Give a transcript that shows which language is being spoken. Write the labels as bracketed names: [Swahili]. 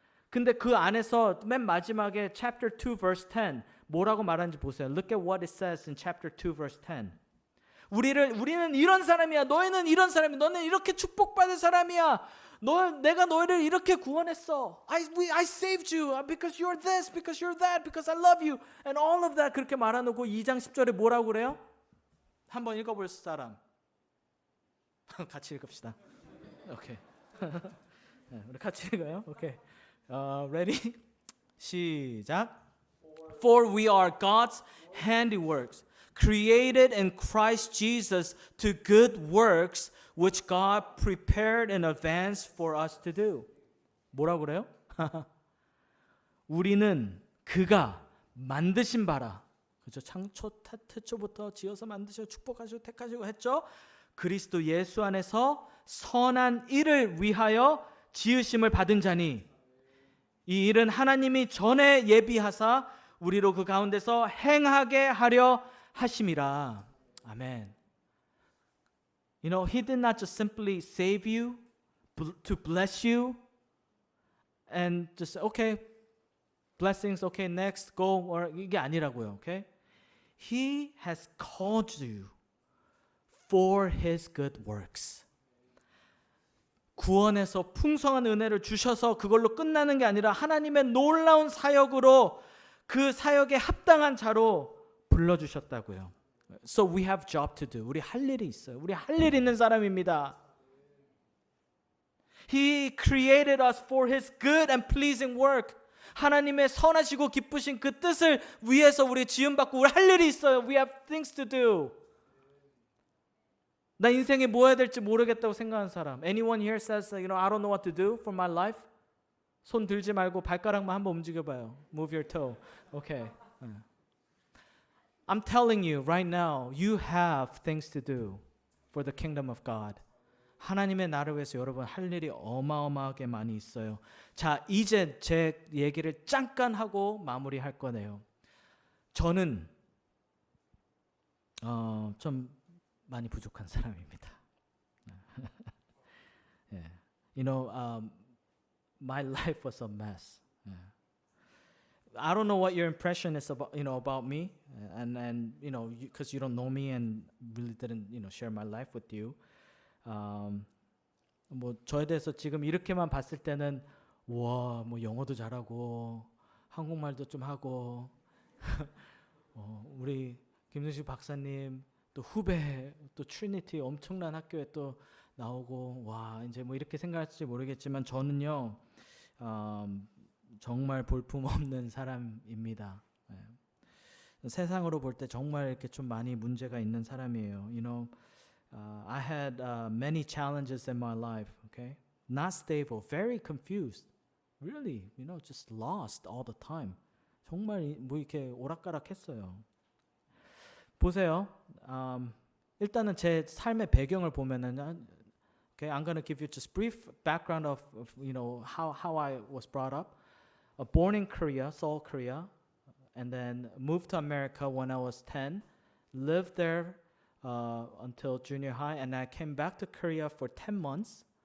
[Korean] 근데 그 안에서 맨 마지막에 [English] chapter 2 verse 10 [Korean] 뭐라고 말하는지 보세요. [English] Look at what it says in chapter 2 verse 10. [Korean] 우리는 이런 사람이야. 너희는 이런 사람이야. 너는 이렇게 축복받은 사람이야. 내가 너희를 이렇게 구원했어. [English] I saved you because you're this, because you're that, because I love you. And all of that [Korean] 그렇게 말해놓고 2장 10절에 뭐라고 그래요? 한번 읽어볼 사람. 같이 읽읍시다. 오케이. 우리 같이 읽어요. 오케이. [English] Ready? [Korean] 시작. [English] For we are God's handiworks, created in Christ Jesus to good works which God prepared in advance for us to do. [Korean] 뭐라고 그래요? 우리는 그가 만드신 바라. 그죠? 창초 태초부터 지어서 만드시고 축복하시고 택하시고 했죠? 그리스도 예수 안에서 선한 일을 위하여 지으심을 받은 자니 이 일은 하나님이 전에 예비하사 우리로 그 가운데서 행하게 하려 하심이라. 아멘. [English] You know, he did not just simply save you, to bless you, and just okay, blessings, okay, next, go, or [Korean] 이게 아니라고요. [English] Okay? He has called you for his good works. [Korean] 구원에서 풍성한 은혜를 주셔서 그걸로 끝나는 게 아니라 하나님의 놀라운 사역으로 그 사역에 합당한 자로 불러주셨다고요. [English] So we have job to do. [Korean] 우리 할 일이 있어요. 우리 할 일 있는 사람입니다. [English] He created us for His good and pleasing work. [Korean] 하나님의 선하시고 기쁘신 그 뜻을 위해서 우리 지음받고 우리 할 일이 있어요. [English] We have things to do. [Korean] 나 인생에 뭐 해야 될지 모르겠다고 생각하는 사람. [English] Anyone here says, I don't know what to do for my life? [Korean] 손 들지 말고 발가락만 한번 움직여봐요. [English] Move your toe. Okay. I'm telling you right now, you have things to do for the kingdom of God. [Korean] 하나님의 나라를 위해서 여러분 할 일이 어마어마하게 많이 있어요. 자, 이제 제 얘기를 잠깐 하고 마무리할 거네요. 저는 좀 많이 부족한 사람입니다. [English] yeah. My life was a mess. Yeah. I don't know what your impression is about me, and because you don't know me and really didn't share my life with you. [Korean] 뭐 저에 대해서 지금 이렇게만 봤을 때는 와, 뭐 영어도 잘하고 한국말도 좀 하고 우리 김승식 박사님 또 후배 또 트리니티 엄청난 학교에 또 나오고 와 이제 뭐 이렇게 생각할지 모르겠지만 저는요 정말 볼품없는 사람입니다. 세상으로 볼 때 정말 이렇게 좀 많이 문제가 있는 사람이에요. I had many challenges in my life. Okay, not stable, very confused, really, just lost all the time. 정말 뭐 이렇게 오락가락했어요. 보세요. 일단은 제 삶의 배경을 보면은, [English] okay, I'm gonna give you just brief background of how I was brought up. Born in Korea, Seoul, Korea, and then moved to America when I was 10. Lived there until junior high, and I came back to Korea for 10 months.